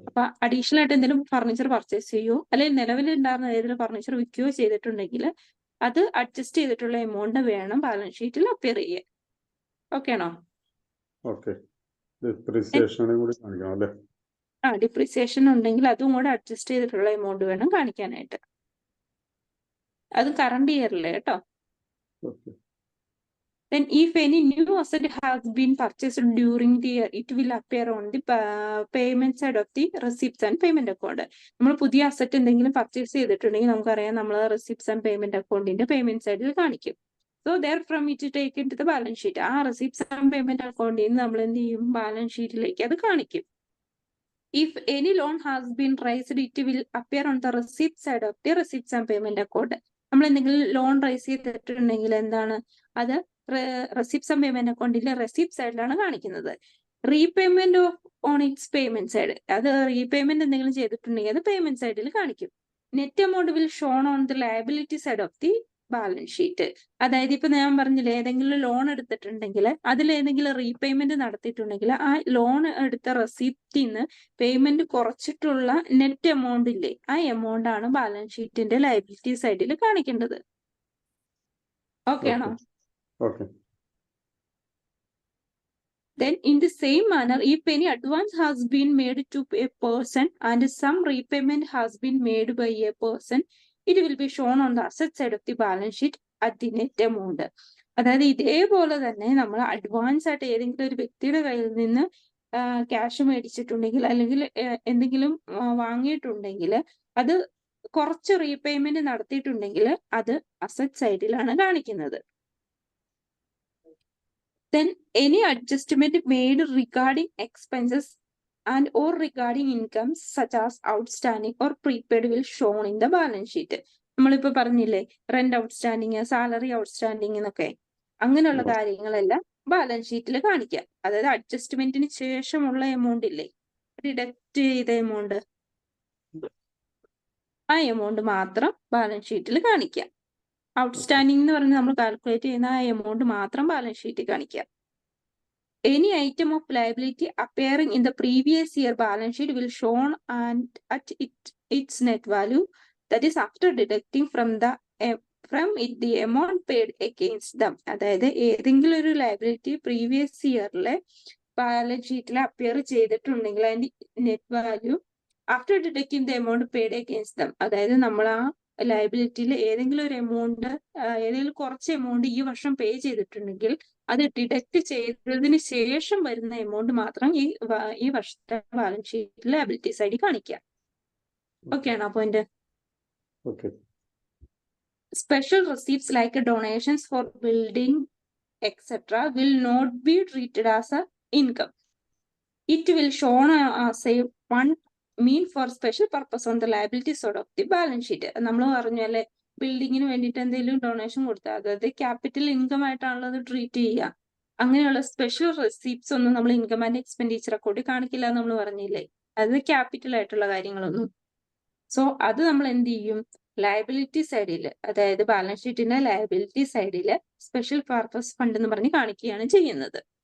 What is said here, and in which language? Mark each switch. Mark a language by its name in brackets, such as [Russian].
[Malayalam] അപ്പൊ അഡീഷണൽ ആയിട്ട് എന്തെങ്കിലും ഫർണിച്ചർ പർച്ചേസ് ചെയ്യോ അല്ലെങ്കിൽ നിലവിലുണ്ടായിരുന്ന ഏതെങ്കിലും ഫർണിച്ചർ വിൽക്കുകയോ ചെയ്തിട്ടുണ്ടെങ്കിൽ അത് അഡ്ജസ്റ്റ് ചെയ്തിട്ടുള്ള എമൗണ്ട് വേണം ബാലൻസ് ഷീറ്റിൽ അപ്പിയർ ചെയ്യാൻ. ഓക്കെ ആണോ? ഓക്കെ. ഡിപ്രീസിയേഷൻ കൂടി കാണിക്കണം അല്ലേ? ഡിപ്രീസിയേഷൻ ഉണ്ടെങ്കിൽ അതും കൂടെ അഡ്ജസ്റ്റ് ചെയ്തിട്ടുള്ള എമൗണ്ട് വേണം കാണിക്കാനായിട്ട്. അത് കറണ്ട് ഇയറിലെ കേട്ടോ. Okay. [English] Then if any new asset has been purchased during the year, it will appear on the payment side of the receipts and payment account. [Malayalam] നമ്മൾ പുതിയ അസറ്റ് എന്തെങ്കിലും പർച്ചേസ് ചെയ്തിട്ടുണ്ടെങ്കിൽ നമുക്കറിയാം നമ്മൾ റെസിപ്റ്റ്സ് ആൻഡ് പേയ്മെന്റ് അക്കൗണ്ടിന്റെ payment സൈഡിൽ കാണിക്കും. [English] So there from it take in to the balance sheet. [Malayalam] ആ റെസിപ്റ്റ്സ് ആൻഡ് പേയ്മെന്റ് അക്കൗണ്ടിൽ നിന്ന് നമ്മൾ എന്ത് ചെയ്യും, ബാലൻസ് ഷീറ്റിലേക്ക് അത് കാണിക്കും. [English] If any loan has been raised, it will appear on the receipt side of the receipts and payment account. [Malayalam] നമ്മൾ എന്തെങ്കിലും ലോൺ റൈസ് ചെയ്തിട്ടുണ്ടെങ്കിൽ എന്താണ് അത് റെസിപ്റ്റ്സ് ആൻഡ് പേയ്മെന്റ് അക്കൗണ്ടിലെ റെസിപ്റ്റ് സൈഡിലാണ് കാണിക്കുന്നത്. [English] repayment on its payment side, [Malayalam] അത് റീപേയ്മെന്റ് എന്തെങ്കിലും ചെയ്തിട്ടുണ്ടെങ്കിൽ അത് പേയ്മെന്റ് സൈഡിൽ കാണിക്കും. [English] Net amount will shown on the liability side of the balance sheet. [Malayalam] അതായത് ഇപ്പൊ ഞാൻ പറഞ്ഞില്ലേ, ഏതെങ്കിലും ലോൺ എടുത്തിട്ടുണ്ടെങ്കിൽ അതിൽ ഏതെങ്കിലും റീപേയ്മെന്റ് നടത്തിയിട്ടുണ്ടെങ്കിൽ ആ ലോൺ എടുത്ത റെസിപ്റ്റിൽ നിന്ന് പേയ്മെന്റ് കുറച്ചിട്ടുള്ള നെറ്റ് എമൗണ്ട് ഇല്ലേ, ആ എമൗണ്ട് ആണ് ബാലൻസ് ഷീറ്റിന്റെ ലയബിലിറ്റി സൈഡിൽ കാണിക്കേണ്ടത്. ഓക്കെ ആണോ? Okay. [English] Then in the same manner, if any advance has been made to a person and some repayment has been made by a person, it will be shown on the asset side of the balance sheet at the net amount. [Malayalam] അതായത് ഇതേപോലെ തന്നെ നമ്മൾ advance ആയിട്ട് ഏതെങ്കിലും ഒരു വ്യക്തിയുടെ കയ്യിൽ നിന്ന് ക്യാഷ് മേടിച്ചിട്ടുണ്ടെങ്കിൽ അല്ലെങ്കിൽ എന്തെങ്കിലും വാങ്ങിയിട്ടുണ്ടെങ്കിൽ അത് കുറച്ച് റീപേയ്മെന്റ് നടത്തിയിട്ടുണ്ടെങ്കിൽ അത് അസറ്റ് സൈഡിലാണ് കാണിക്കുന്നത്. [English] Then any adjustment made regarding expenses and or regarding incomes such as outstanding or prepaid will shown in the balance sheet. [Malayalam] നമ്മളിപ്പോ പറഞ്ഞില്ലേ റെന്റ് ഔട്ട്സ്റ്റാൻഡിങ്, സാലറി ഔട്ട്സ്റ്റാൻഡിങ് എന്നൊക്കെ, അങ്ങനെയുള്ള കാര്യങ്ങളെല്ലാം ബാലൻസ് ഷീറ്റിൽ കാണിക്കാം. അതായത് അഡ്ജസ്റ്റ്മെന്റിന് ശേഷമുള്ള എമൗണ്ട് ഇല്ലേ, ഡിഡക്ട് ചെയ്ത എമൗണ്ട്, ആ എമൗണ്ട് മാത്രം ബാലൻസ് ഷീറ്റിൽ കാണിക്കാം. ഔട്ട്സ്റ്റാൻഡിംഗ് എന്ന് പറഞ്ഞ് നമ്മൾ കാൽക്കുലേറ്റ് ചെയ്യുന്ന ആ എമൗണ്ട് മാത്രം ബാലൻസ് ഷീറ്റിൽ കാണിക്കാം. [English] Any item of liability appearing in the previous year balance sheet will shown and at its net value, that is after deducting from it the amount paid against them. [Malayalam] അതായത് ഏതെങ്കിലും ഒരു liability previous ഇയറിലെ balance ഷീറ്റിൽ appear ചെയ്തിട്ടുണ്ടെങ്കിൽ അതിന്റെ net value [English] after deducting the amount paid against them, [Malayalam] അതായത് നമ്മൾ ആ ലയബിലിറ്റിയിൽ ഏതെങ്കിലും ഒരു എമൗണ്ട്, ഏതെങ്കിലും കുറച്ച് എമൗണ്ട് ഈ വർഷം പേ ചെയ്തിട്ടുണ്ടെങ്കിൽ അത് ഡിഡക്ട് ചെയ്തതിന് ശേഷം വരുന്ന എമൗണ്ട് മാത്രം ഈ വർഷത്തെ ബാലൻസ് ഷീറ്റിൽ ലയബിലിറ്റി സൈഡിൽ കാണിക്കാം. ഓക്കെ ആണോ point? [English] Special receipts like donations for building etc. will not be treated as a income. It will shown as a one mean for special purpose on the liability side of the balance sheet. [Malayalam] നമ്മൾ പറഞ്ഞല്ലേ ബിൽഡിങ്ങിന് വേണ്ടിയിട്ട് എന്തെങ്കിലും donation കൊടുത്താൽ അതായത് capital income ആയിട്ടാണല്ലോ അത് treat ചെയ്യുക. അങ്ങനെയുള്ള special receipts ഒന്നും നമ്മൾ ഇൻകം ആൻഡ് എക്സ്പെൻഡിച്ചർ അക്കൗണ്ടിൽ കാണിക്കില്ല എന്ന് നമ്മൾ പറഞ്ഞില്ലേ, അത് ക്യാപിറ്റൽ ആയിട്ടുള്ള കാര്യങ്ങളൊന്നും. സോ അത് നമ്മൾ എന്ത് ചെയ്യും, ലയബിലിറ്റി സൈഡിൽ, അതായത് ബാലൻസ് ഷീറ്റിന്റെ ലയബിലിറ്റി സൈഡിൽ സ്പെഷ്യൽ പർപ്പസ് ഫണ്ട് എന്ന് പറഞ്ഞ് കാണിക്കുകയാണ് ചെയ്യുന്നത്.